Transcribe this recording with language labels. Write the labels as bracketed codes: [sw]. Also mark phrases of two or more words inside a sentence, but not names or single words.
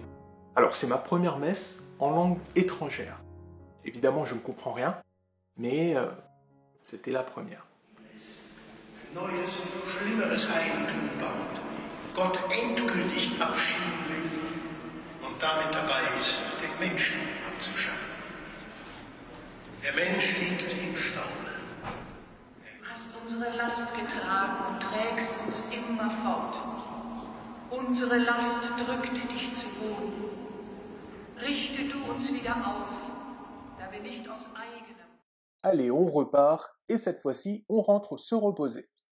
[fr] Alors, c'est ma première messe en langue étrangère. Évidemment, je ne comprends rien, mais c'était la première. [de] Neues und schlimmeres Heiligtum baut, Gott endgültig abschieden will und damit dabei ist, den Menschen abzuschaffen. Der Mensch liegt im Staube. Du hast unsere Last getragen und trägst uns immer fort. Unsere Last drückt dich zu Boden. Richte du uns wieder auf, da wir nicht aus eigenem... [fr] Allez, on repart, et cette fois-ci, on rentre se reposer.